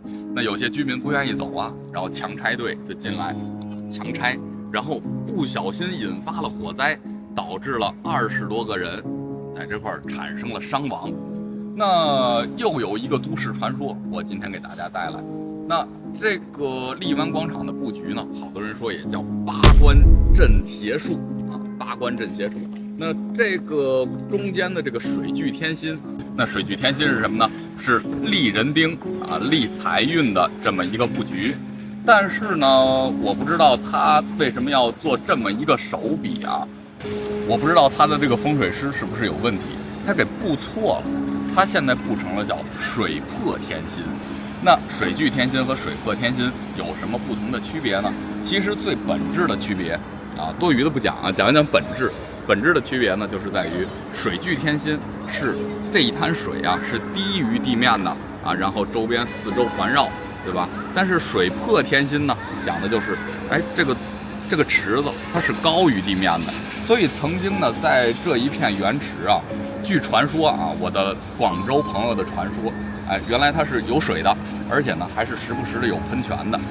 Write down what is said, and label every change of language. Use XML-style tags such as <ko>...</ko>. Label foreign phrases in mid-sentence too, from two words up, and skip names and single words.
<zh>那有些居民不願意走然後強拆隊就進來強拆，然後不小心引發了火災，導致了20多個人在這塊產生了傷亡。那又有一個都市傳說，我今天給大家帶來。那這個荔灣廣場的布局呢，好多人說也叫八關鎮邪術八關鎮邪術。那這個中間的這個水聚天心，那水聚天心是什麼呢？是利人丁利財運的這麼一個布局。但是呢，我不知道他為什麼要做這麼一個手筆我不知道他的這個風水師是不是有問題，他給布錯了。他現在布成了叫水破天心。那水聚天心和水破天心有什麼不同的區別呢？其實最本質的區別多餘的不講講一講本質。本質的區別呢，就是在於水聚天心是這一灘水是低於地面的然後周邊四周環繞，對吧？但是水破天心呢，講的就是這個池子它是高於地面的。所以曾經呢，在這一片原池據傳說我的廣州朋友的傳說，原來它是有水的，而且呢還是時不時的有噴泉的。</zh>